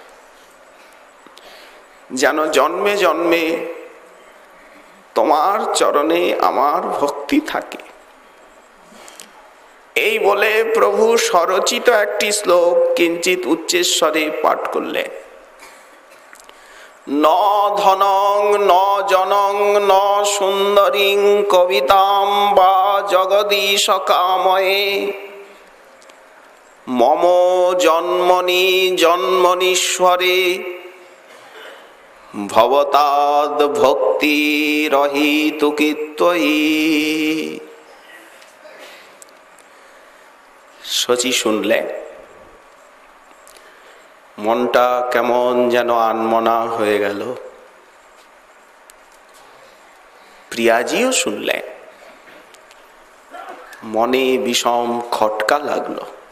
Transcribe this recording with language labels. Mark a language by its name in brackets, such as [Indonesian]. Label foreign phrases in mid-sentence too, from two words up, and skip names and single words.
[Bangla] যেন জন্মে জন্মে তোমার চরণে আমার ভক্তি থাকে। এই বলে প্রভু স্বরচিত একটি শ্লোক কিঞ্চিত উচ্চেশ্বরে পাঠ করলেন। [Sanskrit] ন ধনং ন জনং ন সুন্দরীং কবিতাম বা জগদীশ কাময়ে মম জন্মনি জন্মনীশ্বরে ভবতাদ ভক্তি রহিতুকি ত্বয়ি। [Bangla] শচী শুনলেন, মনটা কেমন যেন আনমনা হয়ে গেল। প্রিয়াজিও শুনলেন, মনে বিষম খটকা লাগলো।